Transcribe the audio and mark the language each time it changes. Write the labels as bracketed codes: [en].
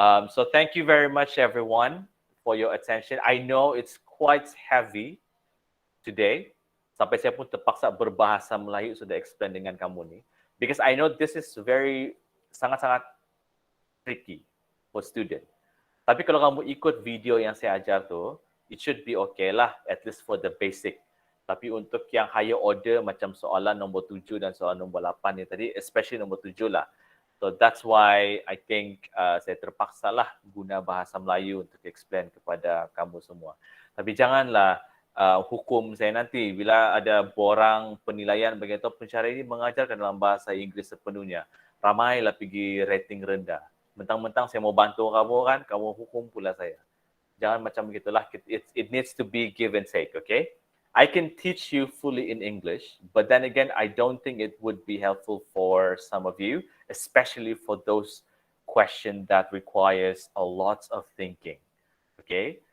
[en] So, thank you very much, everyone, for your attention. I know it's quite heavy today. [ms] Sampai saya pun terpaksa berbahasa Melayu sudah explain dengan kamu ni. [en] Because I know this is sangat-sangat tricky for student. [ms] Tapi kalau kamu ikut video yang saya ajar tu, [en] it should be okay lah, at least for the basic. [ms] Tapi untuk yang higher order, macam soalan nombor 7 dan soalan nombor 8 ni tadi, especially nombor 7 lah. So that's why I think saya terpaksa lah guna bahasa Melayu untuk explain kepada kamu semua. Tapi janganlah hukum saya nanti bila ada borang penilaian begitu pensyarah ini mengajarkan dalam bahasa Inggeris sepenuhnya. Ramailah pergi rating rendah. Mentang-mentang saya mau bantu kamu kan, kamu hukum pula saya. Jangan macam begitulah. [en] It needs to be give and take, okay? I can teach you fully in English, but then again, I don't think it would be helpful for some of you, especially for those questions that requires a lot of thinking, okay?